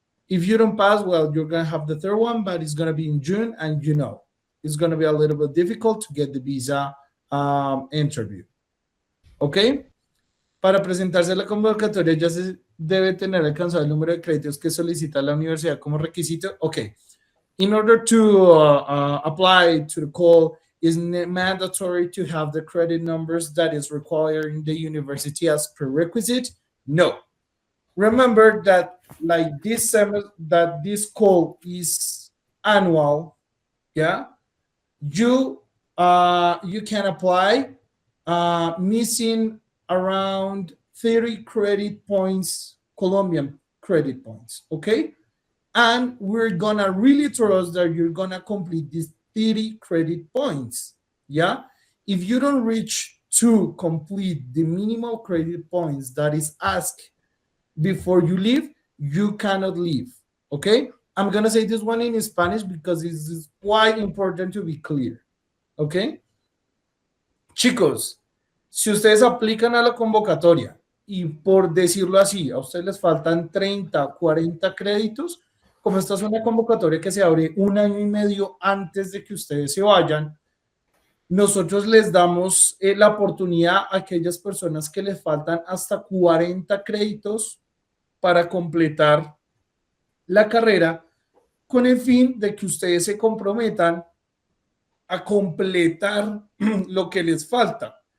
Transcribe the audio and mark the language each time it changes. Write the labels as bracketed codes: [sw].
[en] If you don't pass, well, you're going to have the third one, but it's going to be in June. And you know, it's going to be a little bit difficult to get the visa interview. Okay? [es] Para presentarse a la convocatoria ya se debe tener alcanzado el número de créditos que solicita la universidad como requisito. [en] Okay. In order to apply to the call, is mandatory to have the credit numbers that is required in the university as prerequisite? No. Remember that like this that this call is annual, yeah. You can apply missing around 30 credit points, Colombian credit points, okay? And we're gonna really trust that you're gonna complete these 30 credit points, yeah? If you don't reach to complete the minimal credit points that is asked before you leave, you cannot leave, okay? I'm gonna say this one in Spanish because this is quite important to be clear, okay? [es] Chicos, si ustedes aplican a la convocatoria y por decirlo así, a ustedes les faltan 30, 40 créditos, como esta es una convocatoria que se abre 1 año y medio antes de que ustedes se vayan, nosotros les damos la oportunidad a aquellas personas que les faltan hasta 40 créditos para completar la carrera con el fin de que ustedes se comprometan a completar lo que les falta.